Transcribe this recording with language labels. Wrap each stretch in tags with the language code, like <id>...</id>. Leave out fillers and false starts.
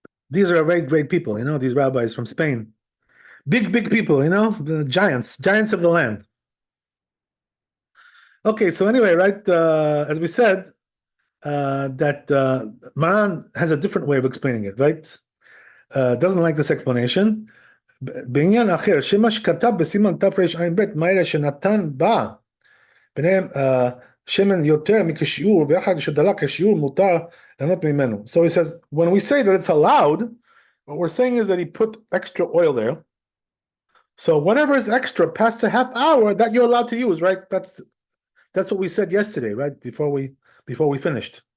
<en>These are very great people. These rabbis from Spain, big people. The giants of the land. Okay. So anyway, right? As we said, that Maran has a different way of explaining it, right? Doesn't like this explanation.</en> <he>בעניין אחר, שמה שכתב בסימן תרע"ב מעירה שנתן בה ביניהם שמן יותר מכשיעור, ביחד שדלק כשיעור מותר ליהנות ממנו.</he> <en>So he says, when we say that it's allowed, what we're saying is that he put extra oil there. So whatever is extra past a half hour, that you're allowed to use, right? That's what we said yesterday, right? Before before we finished.</en>